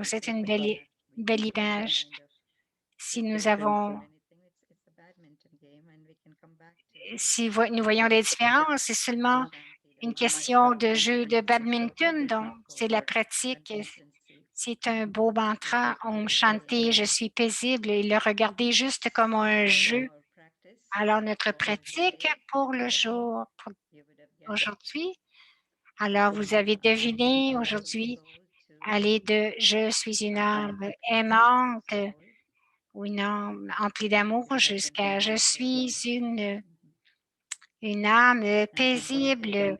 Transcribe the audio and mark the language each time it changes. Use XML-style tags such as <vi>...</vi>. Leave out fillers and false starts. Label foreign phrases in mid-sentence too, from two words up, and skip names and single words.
<fr>C'est une belle image. Si nous voyons des différences, c'est seulement une question de jeu de badminton. Donc, c'est la pratique. C'est un beau mantra.</fr> <sa>ॐ शान्ति,</sa> <fr>je suis paisible et le regarder juste comme un jeu. Alors, notre pratique pour le jour, pour aujourd'hui. Alors, vous avez deviné aujourd'hui aller de « je suis une âme aimante » ou une âme emplie d'amour jusqu'à « je suis une âme paisible ».</fr>